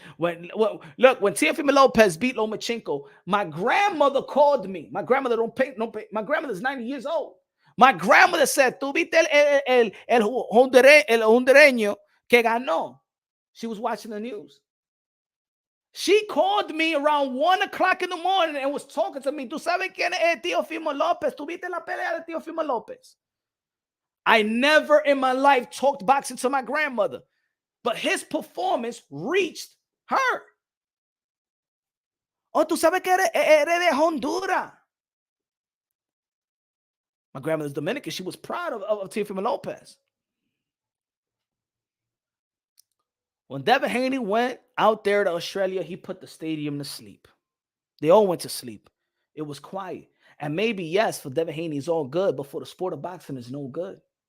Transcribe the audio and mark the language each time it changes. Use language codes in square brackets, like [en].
[en] When Teofimo Lopez beat Lomachenko, my grandmother called me. My grandmother don't pay. My grandmother's 90 years old. My grandmother said, [es] "Tú viste el hondureño que ganó." [en] She was watching the news. She called me around 1 o'clock in the morning and was talking to me. [es] ¿Tú sabes quién es Teofimo Lopez? ¿Tú viste la pelea de Teofimo Lopez? [en] I never in my life talked boxing to my grandmother, but his performance reached her. [es] Oh, tú sabes que eres de Honduras. [en] My grandmother's Dominican. She was proud of Teofimo Lopez. When Devin Haney went out there to Australia, he put the stadium to sleep. They all went to sleep. It was quiet. And maybe, yes, for Devin Haney, it's all good, but for the sport of boxing, it's no good.